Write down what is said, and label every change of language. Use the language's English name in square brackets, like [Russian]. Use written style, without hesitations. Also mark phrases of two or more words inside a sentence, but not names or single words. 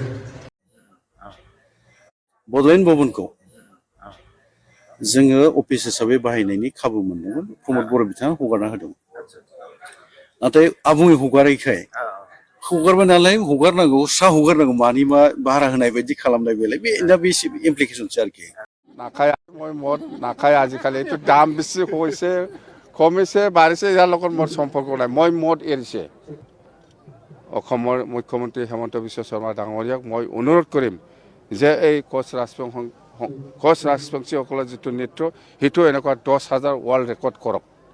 [Bodo] बड'लेण्ड भवनखौ जोङो अफिस हिसाबै बाहायनायनि खाबु मोनदोंमोन प्रमद बर' बिथाङा हगारना होदोंमोन नाथाय आबुङै हगारैखाय हगारबाय नालाय हगारनांगौ हगारनांगौ मानि मा भारा होनाय बायदि खालामनाय बेलाय बे दा बे इमप्लिकेशनसो आरोखि [Assamese] নাখায় মই মদ নাখায় আজিকালি এইটো দাম বেছি হৈছে কমিছে বাঢ়িছে ইয়াৰ লগত মোৰ সম্পৰ্ক নাই মই মদ এৰিছে অসমৰ মুখ্যমন্ত্ৰী হেমন্ত বিশ্ব শৰ্মা ডাঙৰীয়াক মই অনুৰোধ কৰিম যে এই কোচ ৰাজবংশীসকলৰ যিটো নৃত্য সেইটো এনেকুৱা 10,000 ৱৰ্ল্ড ৰেকৰ্ড কৰক